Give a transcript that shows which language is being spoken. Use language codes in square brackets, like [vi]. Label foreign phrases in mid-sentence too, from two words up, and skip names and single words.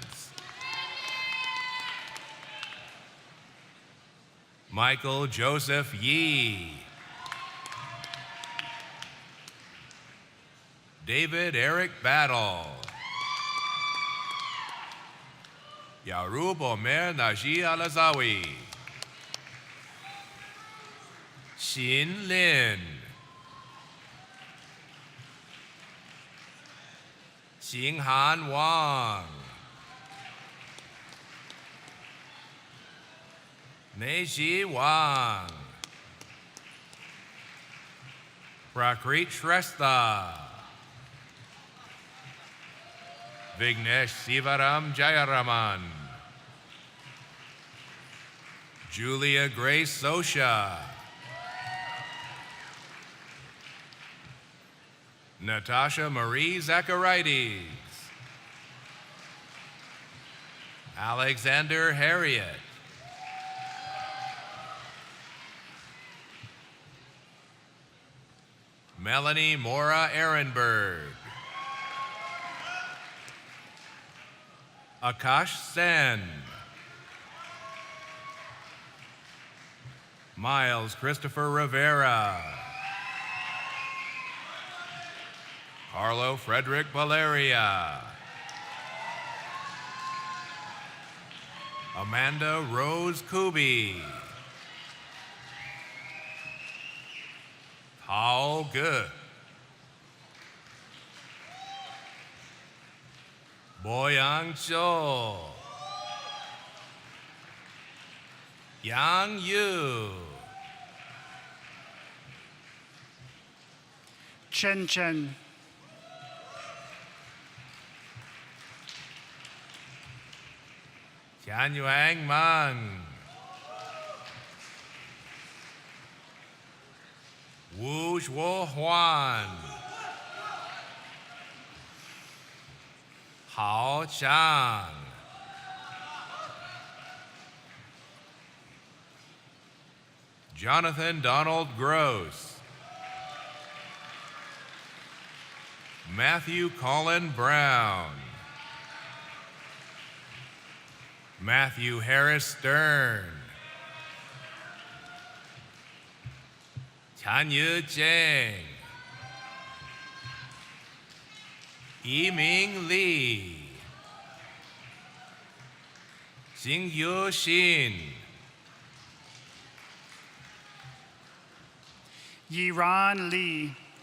[en] Michael Joseph Yee. David Eric Battle. Yarub Omer Naji Alazawi. Xin Lin. Xinghan Wang. Neji Wang. Prakrit Shrestha. Vignesh Sivaram Jayaraman. Julia Grace Sosha. Natasha Marie Zacharides. Alexander Harriet. Melanie Mora Ehrenberg. Akash Sen. Miles Christopher Rivera. Carlo Frederick Valeria. Amanda Rose Kubi. Paul Good. Boyang Cho. Yang Yu. Chen Chen. Tian Yuang Mang. Wu Zhuo Huan. Hao Chang. Jonathan Donald Gross. Matthew Colin Brown. Matthew Harris Stern. Chanyu Zhang. Yiming Li. Xingyu Xin. Yiran Li.